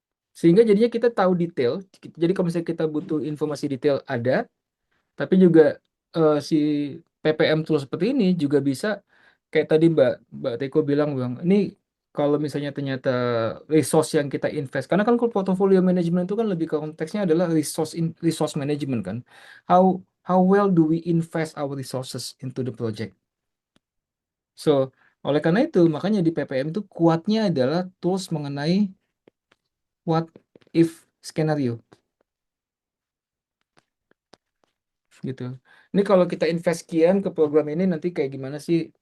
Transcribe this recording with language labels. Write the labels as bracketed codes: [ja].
[id] Sehingga jadinya kita tahu detail. Jadi kalau misalnya kita butuh informasi detail ada, tapi juga si PPM tool seperti ini juga bisa kayak tadi Mbak Teko bilang, Bang, ini kalau misalnya ternyata resource yang kita invest, karena kan kalau portfolio management itu kan lebih ke konteksnya adalah resource management kan. [en] How how well do we invest our resources into the project? [id] So, oleh karena itu, makanya di PPM itu kuatnya adalah tools mengenai what if skenario gitu. Ini kalau kita invest sekian ke program ini nanti kayak gimana sih?